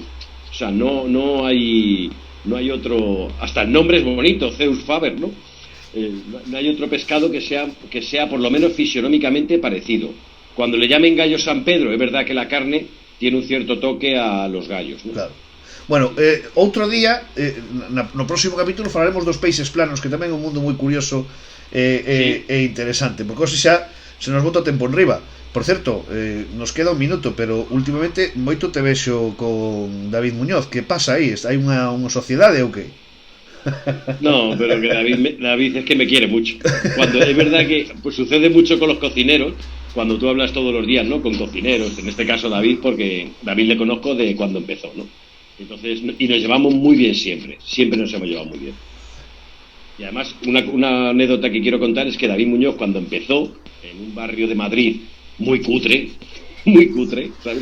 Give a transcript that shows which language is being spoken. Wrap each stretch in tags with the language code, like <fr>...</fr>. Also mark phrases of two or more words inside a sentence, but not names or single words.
<es>O sea, no hay otro, hasta el nombre es bonito, Zeus Faber, ¿no? No hay otro pescado que sea por lo menos fisionómicamente parecido. Cuando le llamen gallo San Pedro, es verdad que la carne tiene un cierto toque a los gallos, ¿no? Claro.</es> <gl>Bueno, outro día, no próximo capítulo falaremos dos peixes planos, que tamén é un mundo moi curioso e interesante, porque hoxe xa se nos bota o tempo enriba. Por certo,</gl> <es>nos queda un minuto, pero últimamente</es> <gl>moito te vexo con David Muñoz. Que pasa aí? Hai unha sociedade ou que?</gl> <es>No, pero que David es que me quiere mucho. Cuando es verdad que pues sucede mucho con los cocineros, cuando tú hablas todos los días, ¿no? Con cocineros, en este caso David, porque David le conozco de cuando empezó, ¿no? Entonces, y nos llevamos muy bien siempre nos hemos llevado muy bien. Y además, una anécdota que quiero contar es que David Muñoz, cuando empezó en un barrio de Madrid muy cutre, ¿sabes?</es>